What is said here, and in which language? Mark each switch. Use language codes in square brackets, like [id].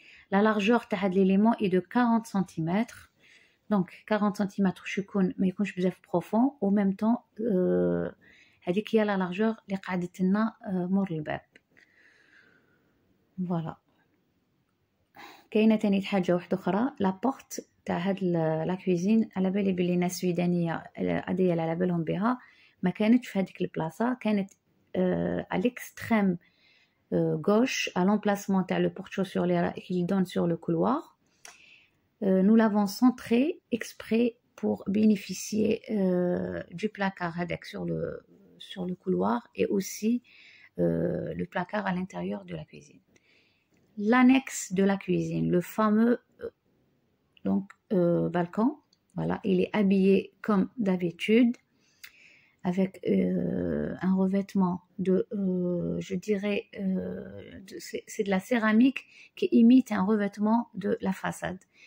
[fr] La largeur de l'élément est de 40 cm. [ar] donc 40 cm ما يكونش بزاف profond, [fr] au même temps [ar] هذيك هي la largeur اللي قعدت لنا مور الباب. فوالا كاينه تاني حاجه واحده اخرى لا بورت تاع هاد لا كوزين. على بالي بلي ناس سويدانيه عاديه على بالهم بها، ما كانتش في هذيك البلاصه، كانت [fr] à l'extrême gauche à l'emplacement [ar] تاع le porte-chaussures qui donne sur le couloir. [fr] Nous l'avons centré exprès pour bénéficier du placard sur le couloir et aussi le placard à l'intérieur de la cuisine. L'annexe de la cuisine, le fameux balcon, voilà, il est habillé comme d'habitude avec un revêtement de, je dirais, c'est de la céramique qui imite un revêtement de la façade.